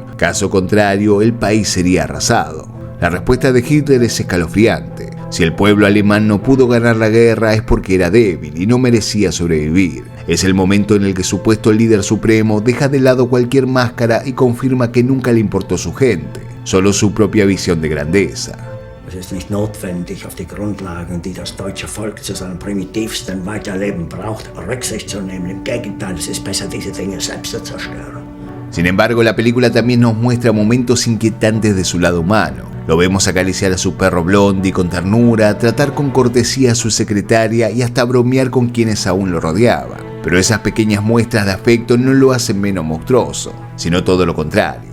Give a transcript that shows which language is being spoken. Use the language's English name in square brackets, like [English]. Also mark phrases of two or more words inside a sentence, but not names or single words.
[Spanish] Caso contrario, el país sería arrasado. La respuesta de Hitler es escalofriante. Si el pueblo alemán no pudo ganar la guerra es porque era débil y no merecía sobrevivir. Es el momento en el que su supuesto líder supremo deja de lado cualquier máscara y confirma que nunca le importó su gente, solo su propia visión de grandeza. [German] Es ist nicht notwendig, auf die Grundlagen, die das deutsche Volk zu seinem primitivsten Weiterleben braucht, Rücksicht zu nehmen. Im Gegenteil, es ist besser, diese Dinge selbst zu zerstören. [Spanish] Sin embargo, la película también nos muestra momentos inquietantes de su lado humano. Lo vemos acariciar a su perro Blondie con ternura, tratar con cortesía a su secretaria y hasta bromear con quienes aún lo rodeaban. Pero esas pequeñas muestras de afecto no lo hacen menos monstruoso, sino todo lo contrario.